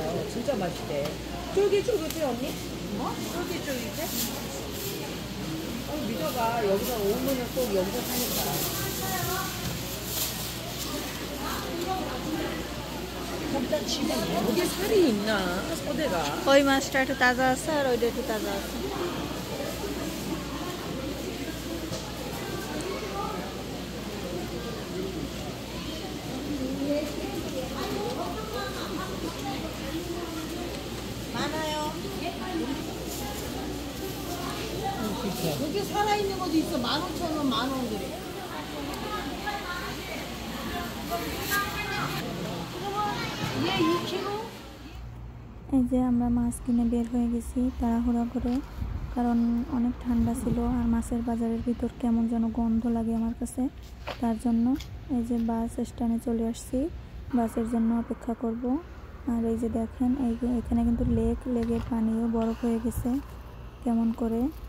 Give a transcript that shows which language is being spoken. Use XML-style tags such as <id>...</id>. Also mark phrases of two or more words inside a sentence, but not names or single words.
<ko>진짜 맛있대. 쫄깃쫄깃해 언니? 뭐? 쫄깃쫄깃해? 믿어봐. 여기서 오면은 꼭 여기서 사니까. 거기다 집에 여기 살이 있나? 서대가.</ko> <bn>ওই মাছটা একটু তাজা আছে আর ওইটা একটু তাজা আছে।</bn> <ko>많아요. 여기 살아있는 것도 있어. 15,000원, 10,000원 그래. 얘 2kg?</ko> <bn>এই যে আমরা মাছ কিনে বের হয়ে গেছি তাড়াহুড়া করে, কারণ অনেক ঠান্ডা ছিল আর মাছের বাজারের ভিতর কেমন যেন গন্ধ লাগে আমার কাছে। তার জন্য এই যে বাস স্ট্যান্ডে চলে আসছি, বাসের জন্য অপেক্ষা করব। আর এই যে দেখেন এখানে কিন্তু লেগের পানিও বরফ হয়ে গেছে কেমন করে।</bn>